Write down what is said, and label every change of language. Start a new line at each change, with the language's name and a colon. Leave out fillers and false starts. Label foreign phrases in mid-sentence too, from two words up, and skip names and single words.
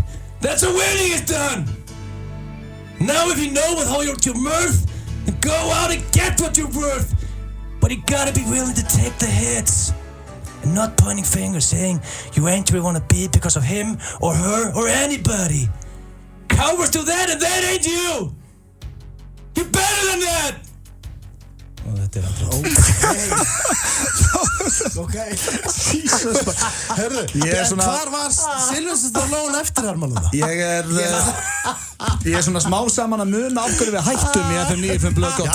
English: That's how winning is done. Now if you know with all your worth, go out and get what you're worth. But you gotta be willing to take the hits. and not pointing fingers saying you ain't where you wanna be because of him or her or anybody. Cowards do that and that ain't you! You're better than that!
Icelandic: Og þetta aldrei. Ok. Jesus. Herru, hvar var Sylvester Stallone eftirhermanum það? Ég er svona smá saman að muna af hverju við hættum í FM 95 Blöð og